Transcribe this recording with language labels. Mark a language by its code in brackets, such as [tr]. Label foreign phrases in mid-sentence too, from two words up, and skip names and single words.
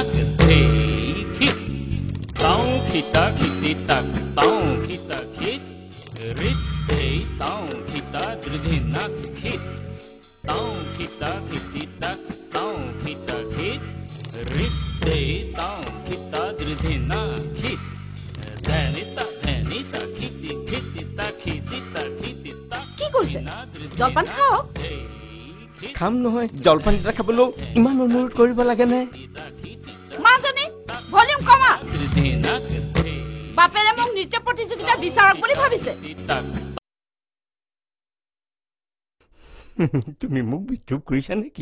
[as] hey kit tao kita kiti tak tao kita kit rit hey tao kita dridhina kit tao kita kiti tak tao kita kit rit hey tao kita dridhina kit dhanita kiti tak কি কৰিছে জলপান খাওক খাম নহয় জলপান এটা খাবলৈ ইমান অনুৰোধ কৰিব লাগে নে মাজনী ভলিউম কমা বাপেৰে মোক নৃত্য প্ৰতিযোগিতা বিচাৰক বুলি ভাবিছে তুমি মোক বিদ্ৰোহ কৰিছা নেকি